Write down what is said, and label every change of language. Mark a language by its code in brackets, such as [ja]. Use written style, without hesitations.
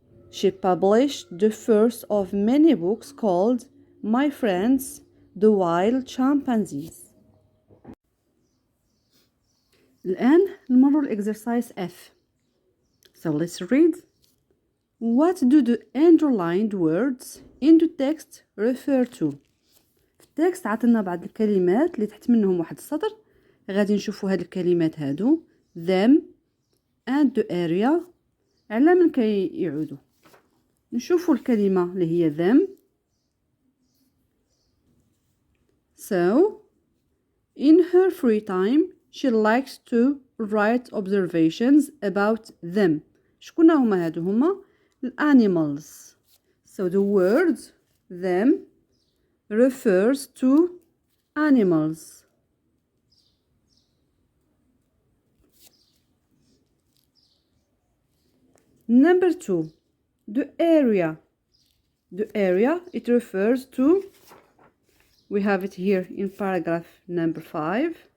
[en] She published the first of many books called My Friends the Wild Chimpanzees. [ar] الآن نمروا exercise F. [en] So let's read. What do the underlined words in the text refer to? [ar] في التكست عطلنا بعض الكلمات اللي تحت منهم واحد السطر. غادي نشوفوا هاد الكلمات هادو them and the area على من كيعودوا. نشوفوا الكلمة اللي هي them. [en] So in her free time she likes to write observations about them. [ar] شكون هما هادو؟ هما animals. [en] So the word them refers to animals. Number 2, the area. The area, it refers to, we have it here in paragraph number 5.